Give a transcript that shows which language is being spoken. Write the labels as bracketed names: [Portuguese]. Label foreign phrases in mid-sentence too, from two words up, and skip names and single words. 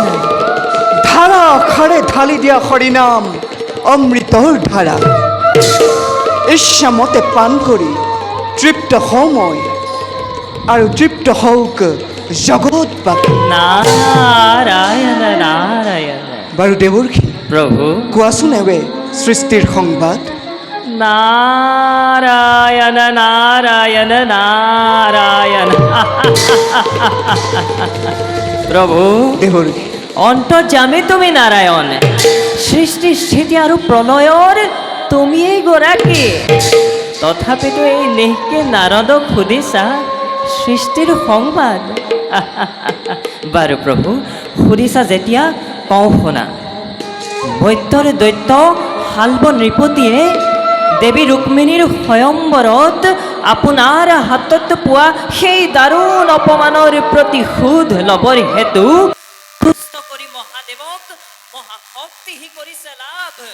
[Assamese] ধাৰা আখাৰে ঢালি দিয়া হৰিনাম অমৃতৰ ধাৰা ইচ্ছামতে পান কৰি তৃপ্ত হওঁ মই আৰু তৃপ্ত হওক জগতবাসী নাৰায়ণ নাৰায়ণ বাৰু দেৱৰ্ষি প্ৰভু কোৱাচোন এৱে সৃষ্টিৰ সংবাদ নারায়ণ নারায়ণ নারায়ণ প্রভু দেৱৰ্ষি অন্তর্যামী তুমি নারায়ণ সৃষ্টি স্থিতি আৰু প্ৰলয়ৰ তুমিয়েই গৰাকী তথাপিতো এই নেহকে নাৰদক সুধিছা সৃষ্টিৰ সংবাদ বাৰু প্ৰভু সুধিছা যেতিয়া কওঁ শুনা বৈত্যৰ দৈত্য শাল্ব নৃপতিয়ে দেৱী ৰুক্মিণীৰ স্বয়ম্বৰত আপোনাৰ হাতত পোৱা সেই দাৰুণ অপমানৰ প্ৰতিশোধ ল'বৰ হেতু তুষ্ট কৰি মহাদেৱক মহাশক্তিহি কৰিছে লাভ।